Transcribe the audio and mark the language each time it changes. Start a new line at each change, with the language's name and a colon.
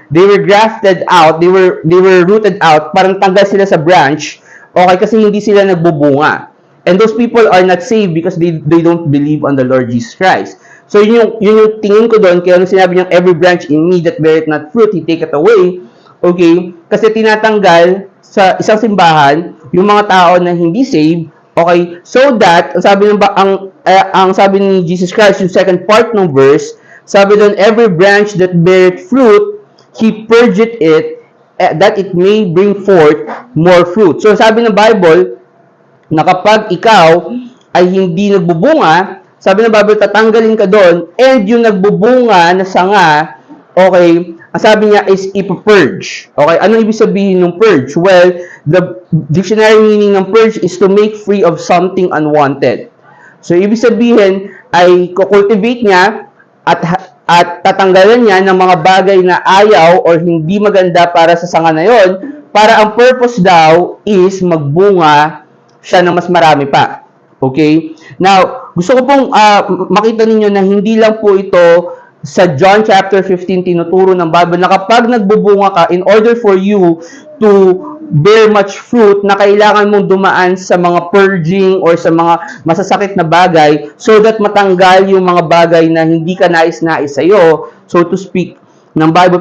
English: they were grafted out, they were rooted out,
Filipino: parang tanggal sila sa branch,
English: okay,
Filipino: kasi hindi sila nagbubunga.
English: And those people are not saved because they don't believe on the Lord Jesus Christ.
Filipino: So yun yung tingin ko doon, kaya nung sinabi niyang
English: every branch in me that beareth not fruit, He take it away. Okay?
Filipino: Kasi tinatanggal sa isang simbahan yung mga tao na hindi saved, okay?
English: So that
Filipino: ang sabi ni Jesus Christ, yung second part ng verse, sabi doon,
English: every branch that beareth fruit, He purgeth it, that it may bring forth more fruit.
Filipino: So sabi ng Bible, na kapag ikaw ay hindi nagbubunga, sabi ng Bible, tatanggalin ka doon, and yung nagbubunga na sanga, okay, ang sabi niya is ipurge. Okay, anong ibig sabihin ng purge?
English: Well, the dictionary meaning ng purge is to make free of something unwanted.
Filipino: So, ibig sabihin ay kukultivate niya at tatanggalan niya ng mga bagay na ayaw or hindi maganda para sa sanga na yon, para ang purpose daw is magbunga siya ng mas marami pa. Okay? Now, gusto ko pong makita ninyo na hindi lang po ito sa John chapter 15 tinuturo ng Bible na kapag nagbubunga ka,
English: in order for you to bear much fruit,
Filipino: na kailangan mong dumaan sa mga purging or sa mga masasakit na bagay so that matanggal yung mga bagay na hindi ka nais-nais sa'yo, so to speak, ng Bible.